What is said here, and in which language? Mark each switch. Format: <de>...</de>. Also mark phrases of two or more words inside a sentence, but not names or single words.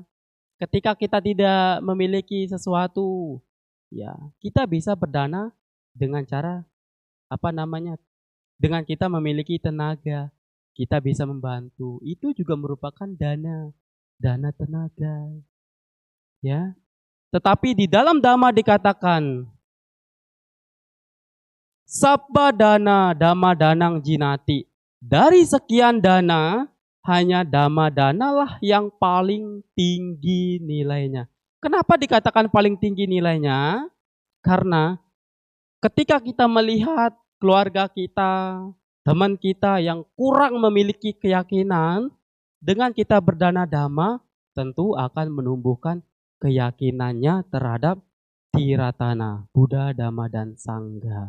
<id>Ketika kita tidak memiliki sesuatu, ya, kita bisa berdana dengan cara apa namanya? Dengan kita memiliki tenaga, kita bisa membantu. Itu juga merupakan dana tenaga, ya. Tetapi di dalam Dhamma dikatakan</id> <pi>Sabba dana dhamma danang jinati.</pi> <id>Dari sekian dana, hanya dhamma dana lah yang paling tinggi nilainya. Kenapa dikatakan paling tinggi nilainya? Karena ketika kita melihat keluarga kita, teman kita yang kurang memiliki keyakinan, dengan kita berdana dhamma, tentu akan menumbuhkan keyakinannya terhadap tiratana, Buddha, Dhamma, dan Sangha.</id>